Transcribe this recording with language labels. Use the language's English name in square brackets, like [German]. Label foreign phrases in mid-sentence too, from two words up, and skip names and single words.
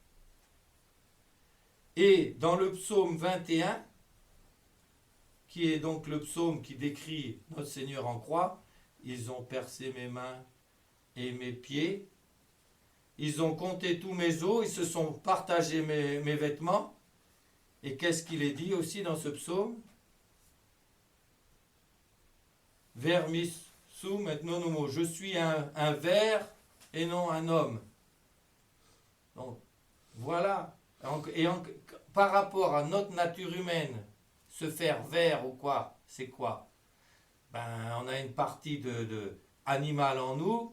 [French] Et dans le psaume 21, qui est donc le psaume qui décrit notre Seigneur en croix, ils ont percé mes mains et mes pieds, ils ont compté tous mes os, ils se sont partagés mes vêtements. Et qu'est-ce qu'il est dit aussi dans ce psaume? [Latin] Vermis sum et non homo. [French] Je suis un ver et non un homme. Donc, voilà. Par rapport à notre nature humaine, se faire ver ou quoi, c'est quoi? Ben, on a une partie de animale en nous.